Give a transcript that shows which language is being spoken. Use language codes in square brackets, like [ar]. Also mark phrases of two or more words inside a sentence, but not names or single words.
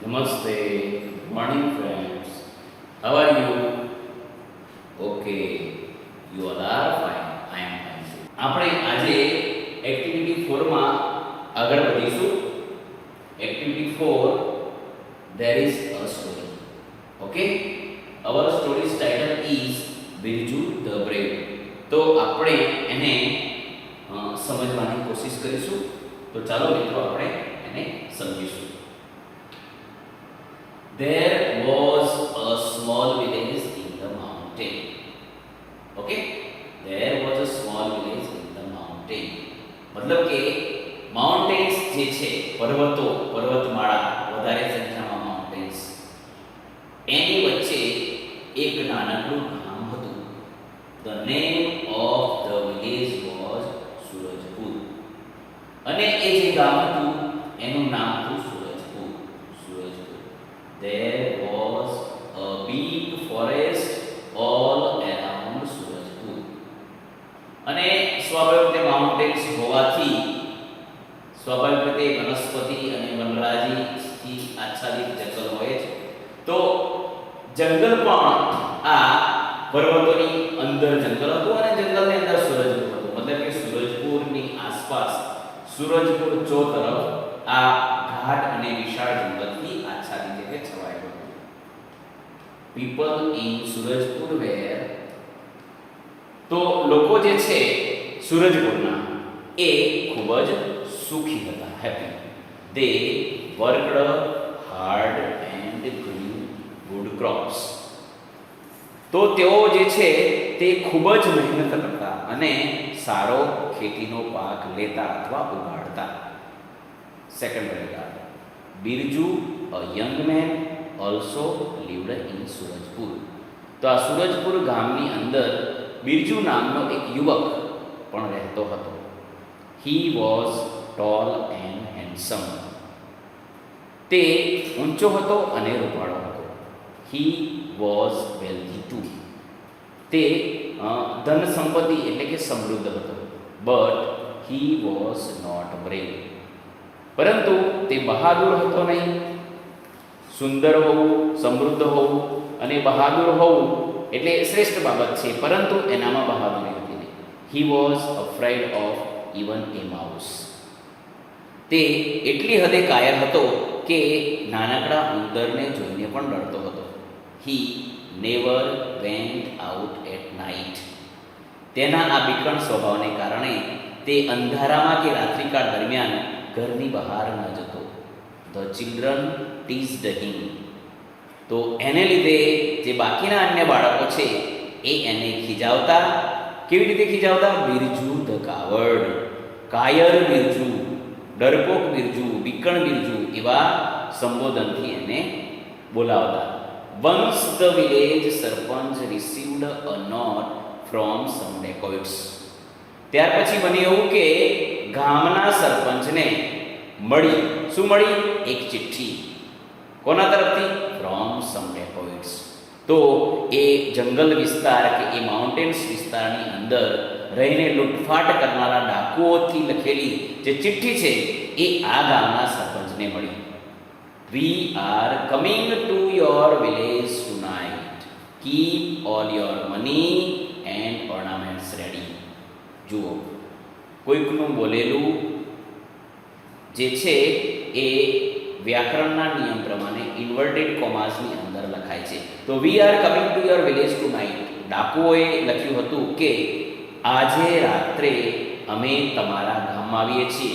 [en] Namaste, morning friends. How are you? Okay, you all are fine. I am fine too. [gu] આપણે આજે એક્ટિવિટી 4 માં આગળ વધીશું. એક્ટિવિટી 4, [en] there is a story. Okay? Our story's title is Birju the Brave. [gu] તો આપણે એને સમજવાની કોશિશ કરીશું. તો ચાલો મિત્રો આપણે એને સમજીશું. [en] There was a small village in the mountain. Okay? There was a small village in the mountain. [gu] मतलब કે માઉન્ટેન્સ જે છે પર્વતો પર્વતમાળા વધારે સંખ્યામાં માઉન્ટેન્સ એની વચ્ચે એક નાનકડું ગામ હતું. [en] The name of the village was Surajpur. [gu] અને એ જે ગામ હતું એનું નામ હતું સુરજપુર. સુરજપુર. [en] There was a big forest all around Surajpur. [gu] અને સ્વાભાવિક રીતે માઉન્ટેન્સ હોવાથી સ્વાભાવિક રીતે વનસ્પતિ અને વનરાજીથી આચ્છાદિત જંગલ હોય છે. તો જંગલ પણ આ પર્વતોની અંદર જંગલ હતું અને જંગલની અંદર સુરજપુર હતું. મતલબ કે સુરજપુરની આસપાસ સુરજપુર ચોતરફ આ ઘાટ અને વિશાળ જંગલથી આચ્છાદિત એટલે છવાયેલું હતું. [en] People in Surajpur were, [gu] તો લોકો જે છે સુરજપુરના એ ખૂબ જ સુખી હતા, હેપી. [en] They worked hard and grew good crops. [gu] તો તેઓ જે છે તે ખૂબ જ મહેનત કરતા અને સારો ખેતીનો પાક લેતા અથવા ઉગાડતા. [en] second paragraph. બિરજુ, a young man, also lived in Surajpur. [gu] તો આ સુરજપુર ગામની અંદર બિરજુ નામનો એક યુવક પણ રહેતો હતો. [en] He was tall and handsome. [gu] તે ઊંચો હતો અને રૂપાળો હતો. [en] He was wealthy too. [gu] તે ધન સંપત્તિ એટલે કે સમૃદ્ધ હતો. [en] But he was not brave. [gu] પરંતુ તે બહાદુર હતો નહીં. સુંદર હોવું, સમૃદ્ધ હોવું અને બહાદુર હોવું એટલે શ્રેષ્ઠ બાબત છે, પરંતુ એનામાં બહાદુરી હતી નહીં. [en] He was afraid of even a mouse. [gu] તે એટલી હદે કાયર હતો કે નાનકડા ઉંદરને જોઈને પણ ડરતો હતો. [en] He never went out at night. [gu] તેના આ બીકણ સ્વભાવને કારણે તે અંધારામાં કે રાત્રિકાળ દરમિયાન ઘરની બહાર ન જતો. [en] The children teased him. [gu] તો એને લીધે જે બાકીના અન્ય બાળકો છે એ એને ખીજાવતા. કેવી રીતે ખીજાવતા? બિરજુ [en] the coward, [gu] કાયર બિરજુ, ડરપોક બિરજુ, બીકણ બિરજુ એવા સંબોધનથી એને બોલાવતા. [en] Once the village સરપંચ received a note from some dacoits. [gu] ત્યાર પછી બન્યું એવું કે ગામના સરપંચને મળી, શું મળી? એક ચિઠ્ઠી. કોના તરફથી? [en] from some dacoits. [gu] તો એ જંગલ વિસ્તાર કે એ માઉન્ટેન્સ વિસ્તારની અંદર રહીને લૂંટફાટ કરનારા ડાકુઓથી લખેલી જે ચિઠ્ઠી છે એ આ ગામના સરપંચને મળી. [en] We are coming to your village tonight. Keep all your money and ornaments ready. [gu] જુઓ, કોઈકનું બોલેલું જે છે એ વ્યાકરણના નિયમ પ્રમાણે ઇન્વર્ટેડ કોમાસની અંદર લખાય છે. [en] તો we are coming to your village tonight. [gu] ડાકુઓએ લખ્યું હતું કે આજે રાત્રે અમે તમારા ગામમાં આવીએ છીએ.